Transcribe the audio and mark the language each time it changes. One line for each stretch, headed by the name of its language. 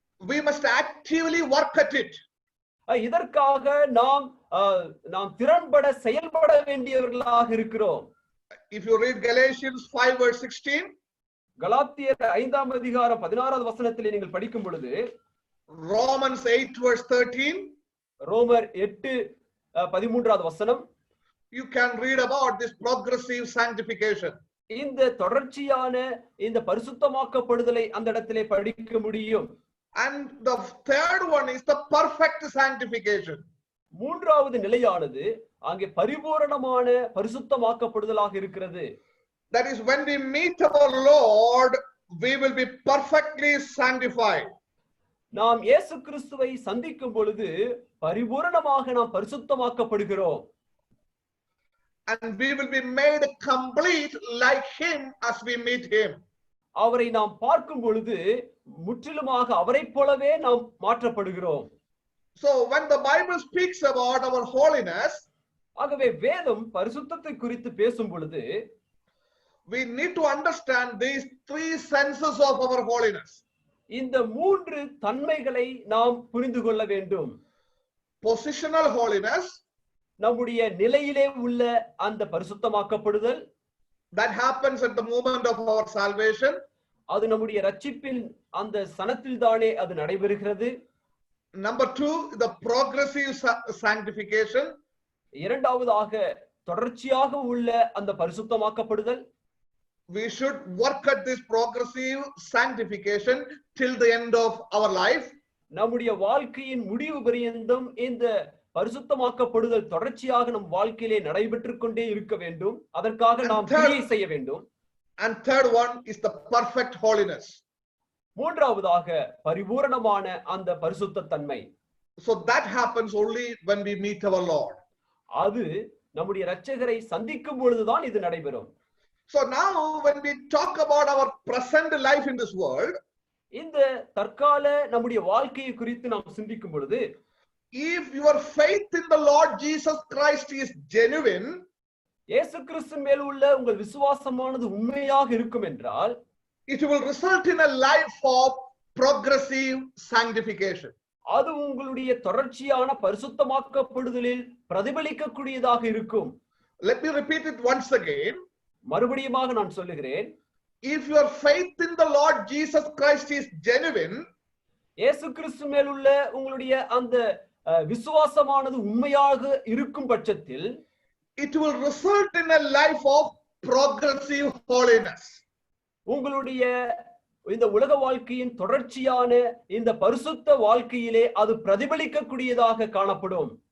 English: We must actively work at it.
Tamil: இதற்காக நாம் திறன்பட செயல்பட வேண்டியவர்களாக இருக்கிறோம்.
English: If you read Galatians 5 verse 16,
Tamil: கலாத்தியர் 5ஆம் அதிகாரம் 16வது வசனத்திலே நீங்கள் படிக்கும் பொழுது,
English: Romans 8 verse 13,
Tamil: ரோமர் 8:13வது வசனம்,
English: you can read about this progressive sanctification.
Tamil: இந்த தொடர்ச்சியான இந்த பரிசுத்தமாக்கப்படுதலை அந்த இடத்திலே படிக்க முடியும்.
English: And the third one is the perfect sanctification.
Tamil: மூன்றாவது நிலையானது அங்கே பரிபூரணமான பரிசுத்தமாக்கப்படுதலாக இருக்கிறது.
English: That is when we meet our Lord, we will be perfectly sanctified.
Tamil: நாம் இயேசு கிறிஸ்துவை சந்திக்கும் பொழுது பரிபூரணமாக நாம் பரிசுத்தமாக்கப்படுகிறோம்.
English: and we will be made complete like him as we meet him.
Tamil: அவரை நாம் பார்க்கும் பொழுது முற்றிலுமாக அவரைப் போலவே நாம் மாற்றப்படுகிறோம்.
English: So when the Bible speaks about our holiness,
Tamil: ஆகவே வேதம் பரிசுத்தத்தை குறித்து பேசும் பொழுது
English: we need to understand these three senses of our holiness.
Tamil: இந்த மூன்று தன்மைகளை நாம் புரிந்து கொள்ள வேண்டும்.
English: Positional holiness,
Tamil: நம்முடைய நிலையிலே உள்ள அந்த பரிசுத்தமாக்கப்படுதல்,
English: that happens at the moment of our salvation.
Tamil: அது நம்முடைய ரட்சிப்பின் அந்த சனத்தில் தானே அது நடைபெறுகிறது.
English: Number 2, the progressive sanctification.
Tamil: இரண்டாவதாக தொடர்ச்சியாக உள்ள அந்த பரிசுத்தமாக்கப்படுதல்.
English: We should work at this progressive sanctification till the end of our life.
Tamil: நம்முடைய வாழ்க்கையின் முடிவு பரியந்தம் இந்த பரிசுத்தமாக்கப்படுதல் தொடர்ச்சியாக நம் வாழ்க்கையிலே நடைபெற்றுக் கொண்டே இருக்க வேண்டும். அதற்காக நாம் கிரியை செய்ய வேண்டும்.
English: And third one is the perfect holiness.
Tamil: மூன்றாவதாக பரிபூரணமான அந்த பரிசுத்த தன்மை.
English: So that happens only when we meet our Lord.
Tamil: அது நம்முடைய இரட்சகரை சந்திக்கும் பொழுதுதான் இது நடைபெறும்.
English: So now when we talk about our present life in this world,
Tamil: இந்த தற்கால நம்முடைய வாழ்க்கையை குறித்து நாம் சிந்திக்கும் பொழுது,
English: if your faith in the Lord Jesus Christ is genuine,
Tamil: இயேசு கிறிஸ்து மேல் உள்ள உங்கள் விசுவாசமானது உண்மையாக இருக்கும் என்றால்,
English: it will result in a life of progressive sanctification.
Tamil: அது உங்களுடைய தொடர்ச்சியான பரிசுத்தமாக்கப்படுதலில் பிரதிபலிக்கக்கூடியதாக இருக்கும்.
English: Let me repeat it once again.
Tamil: மறுபடியுமாக நான் சொல்லுகிறேன்,
English: if your faith in the Lord Jesus Christ is genuine,
Tamil: இயேசு கிறிஸ்து மேல் உள்ள உங்களுடைய அந்த விசுவாசமானது உண்மையாக இருக்கும் பட்சத்தில்,
English: it will result in a life of progressive holiness.
Tamil: உங்களுடைய இந்த உலக வாழ்க்கையின் தொடர்ச்சியான இந்த பரிசுத்த வாழ்க்கையிலே அது பிரதிபலிக்கக்கூடியதாக காணப்படும்.